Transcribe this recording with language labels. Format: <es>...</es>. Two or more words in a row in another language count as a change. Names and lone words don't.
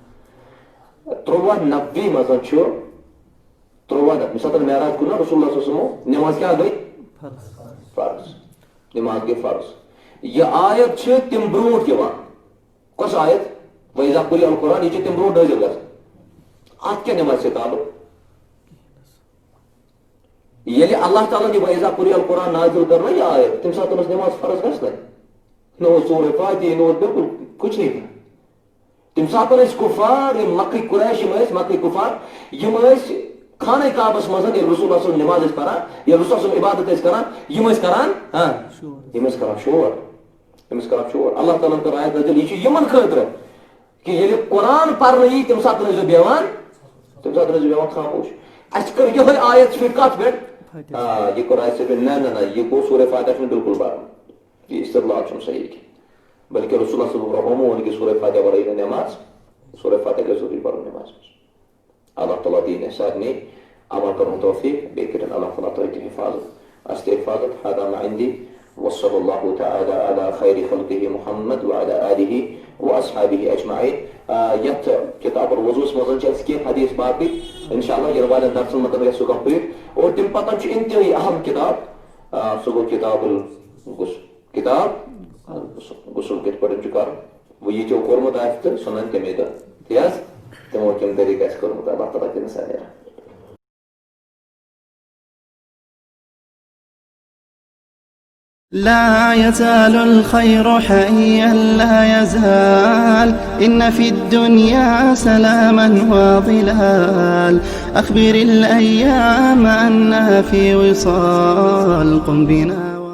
<ks>93 منٛز چھُ 93 ییٚمہِ ساتہٕ معراج کوٚر نا</ks> <ar>رسول اللہ صلی اللہ علیہ وسلمو</ar> <ks>نٮ۪ماز کیٛاہ گٔے فرض نٮ۪ماز گٔے فرض یہِ آیت چھِ تِم برونٛٹھ یِوان کۄس آیت</ks> <ar>وَإِذَا قُرِئَ الْقُرْآنُ</ar> <ks>یہِ چھِ تِم برونٛٹھ نٲزِل گژھان اتھ کیٛاہ نٮ۪مازِ سۭتۍ تعلق ییٚلہِ اللہ تعالیٰ ہن یہِ</ks> <ar>وَإِذَا قُرِئَ الْقُرْآنُ</ar> <ks>نازِل کٔر نا یہِ آیت تمہِ ساتہٕ ٲس نٮ۪ماز فرض گژھنَے نہ اوس سورہ فاتحہ نہ اوس بِلکُل</ks> <ur>کچھ نہیں تھا</ur> <ks>تمہِ ساتہٕ ٲسۍ کُفار یِم مکٕکۍ قُریش یِم ٲسۍ مکٕکۍ کُفار یِم ٲسۍ خانہ کعبس منٛز ییٚلہِ</ks> <ar>رسول اللہ صلی اللہ علیہ وسلم</ar> <ks>نٮ۪ماز ٲسۍ پران ییٚلہِ رسول صلی عبادت ٲسۍ کران یِم ٲسۍ کران یِم ٲسۍ کران شور اللہ تعالیٰ ہن کٔر آیت نازِل یہِ چھُ یِمن خٲطرٕ کہ ییٚلہِ قرآن پرنہٕ یی تمہِ ساتہٕ ٲسۍزیو بیٚہوان خاموش اَسہِ کٔر یِہے آیت فِٹ کتھ پٮ۪ٹھ یہِ کوٚر اَسہِ نہ یہِ گوٚو سورہ فاتحہ چھُنہٕ بِلکُل پرُن یہِ استدلال چھُنہٕ صحیح کینٛہہ بلکہ</ks> <ar>رسول اللہ صلی اللہ علیہ وسلم</ar> <ks>ووٚن کہ سورہ فاتحہ ورٲے نہٕ نٮ۪ماز سورہ فاتحہ گژھِ ضروٗری پرُن نٮ۪مازِ منٛز اللہ تعالیٰ دِیِن اَسہِ سارنٕے عمل کرُن توفیق بیٚیہِ کٔرِنۍ اللہ تعالیٰ تۄہہِ تہِ حفاظت اَسہِ تہِ حفاظت</ks> <ar>هذا ما عندي وصلى الله تعالى على خير خلقه محمد وعلى آله وأصحابه أجمعين</ar> <ks>یتھ کتاب الوضوٗس منٛز چھِ اَسہِ کینٛہہ حدیث باقٕے انشاءاللہ یِنہٕ والٮ۪ن درسن منٛز گژھِ سُہ کمپلیٖٹ اور تمہِ پتہٕ چھُ انتہٲیی اہم کتاب سُہ گوٚو کتاب غسل کِتھ پٲٹھۍ چھُ کرُن وۄنۍ یہِ ژےٚ کوٚرمُت آسہِ تہٕ سُہ نَنہِ تَمے دۄہ تی حظ تِمو کَمہِ طریٖقہٕ آسہِ کوٚرمُت اللہ تعالیٰ دِنہٕ سارنٕے رحم</ks> <ar>لا يزال الخير حيا لا يزال إن في الدنيا سلاما وظلال أخبر الأيام أنها في وصال قم بنا</ar>